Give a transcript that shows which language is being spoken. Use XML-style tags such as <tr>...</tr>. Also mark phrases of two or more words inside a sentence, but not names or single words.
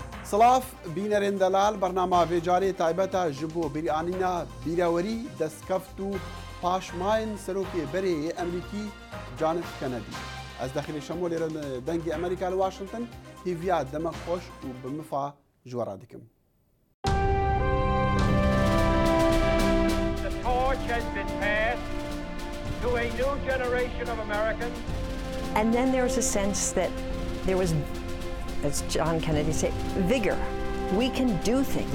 <ku>سلاف بینەرێن دەلال بەرنامە vêcarê تایبەتە ji bo bîranîna bîrawerî destkeft û paşmayên serokê berê Emerîkî John F. Kennedy. Ez dexîlê şemo lêre dengê Amerîka li Washington hêviya demek xweş û bi mifa ji we re dikim.</ku> <en>The torch has been passed to a new generation of Americans. And then there was a sense that there was, as John Kennedy said, vigor. We can do things.</en>